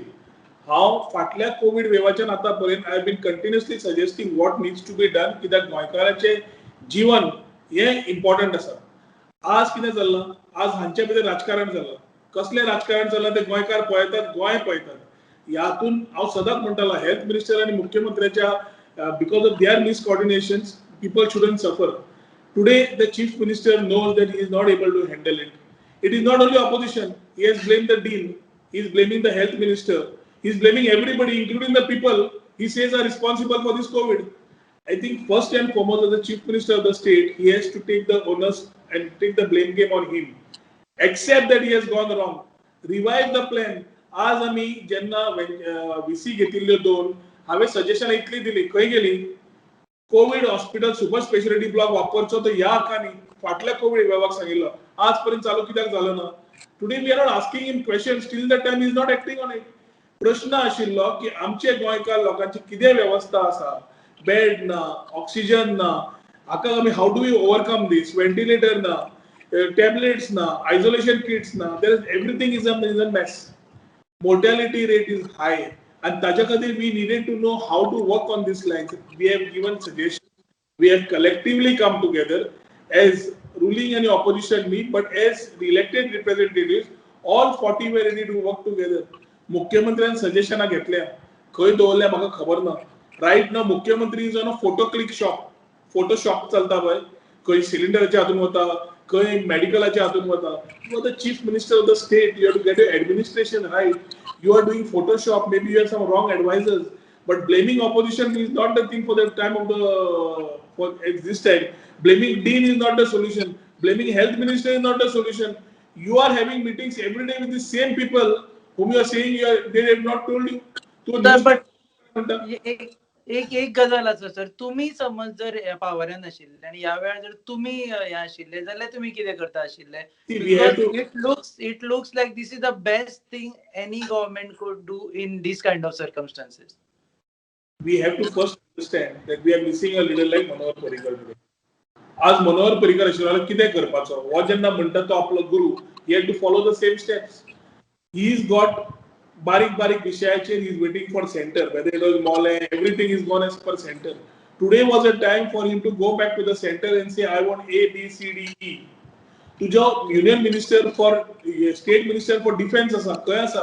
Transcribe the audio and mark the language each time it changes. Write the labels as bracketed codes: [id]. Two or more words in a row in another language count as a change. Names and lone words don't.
[kok] हांव फाटल्या कोविड वेवाच्यान आतां पर्यंत [en] I have been continuously suggesting what needs to be done, [kok] कित्याक गोंयकाराचें जीवन हें इम्पॉर्टंट आसा. आज कितें जाल्लां, आज हांचे भितर राजकारण जालां. कसलें राजकारण जालां तें गोंयकार पळयतात, गोंय पळयतात. ह्यातून हांव सदांच म्हणटालो [en] health minister [kok] आनी मुख्यमंत्र्याच्या [en] because of their miscoordinations people shouldn't suffer. Today, the chief minister knows that he is not able to handle it. It is not only opposition. He has blamed the dean. He is blaming the health minister. He is blaming everybody, including the people he says are responsible for this COVID. I think first and foremost, as the chief minister of the state, he has to take the onus and take the blame game on him. Accept that he has gone wrong. Revive the plan. [kok] आज आम्ही जेन्ना VC घेतिल्ल्यो दोन, हांवें सजेशनां इतली दिली, खंय गेली? [en] COVID hospital super speciality block [kok] वापरचो तो ह्या हाकांनी फाटल्या कोविड विभागाक सांगिल्लो. आज पर्यंत चालू कित्याक जालो ना? [en] today we are not asking him questions till the time is not acting on it. [kok] प्रश्न आशिल्लो की आमचे गोंयकार लोकांची कितें वेवस्था आसा? बेड ना, ऑक्सिजन ना, हाका आमी [en] how do we overcome this? [kok] वेंटिलेटर ना, टॅबलेट्स ना, [en] isolation kits [kok] ना. [en] there is everything is a mess. Mortality rate is high, and [kok] ताज्या खातीर [en] we needed to know how to work on these lines. We have given suggestions. We have collectively come together as ruling and opposition meet, but as elected representatives, all 40 were ready to work together. [kok] मुख्यमंत्र्यान सजेशनां घेतल्या, खंय दवरल्या म्हाका खबर ना. [en] right now [kok] मुख्यमंत्री [en] is on a photo click shop. [kok] फोटो शॉप चलता पळय, खंय सिलिंडराच्या हातून वता, खंय मेडिकलाच्या हातून वता. [en] You are the chief minister of the state. You have to get your administration right. You are doing Photoshop. Maybe you have some wrong advisors. But blaming opposition is not the thing for the time of for this time. Blaming dean is not the solution. Blaming health minister is not the solution. You are having meetings every day with the same people whom you are saying they have not told you. [kok] एक गजाल आसा सर, तुम्ही समज जर पावरान आशिल्ले आणि ह्या वेळार जर तुम्ही हे आशिल्ले जाल्यार तुम्ही कितें करता आशिल्ले? [en] It looks like this is the best thing any government could do in this kind of circumstances. We have to first understand that we are missing a leader like Manohar Parrikar today. [kok] आज मनोहर पर्रीकर आशिल्लो कितें करपाचो? हो जेन्ना म्हणटा तो आपलो गुरु, [en] he had to follow the same steps. He's got [kok] बारीक विषयाचेर [en] he is waiting for center, whether it was mall, everything is gone as per center. Today was a time for him to go back to the center and say I want A, B, C, D, E. [kok] तुझो [en] union minister for state minister for defense [kok] आसा, खंय आसा?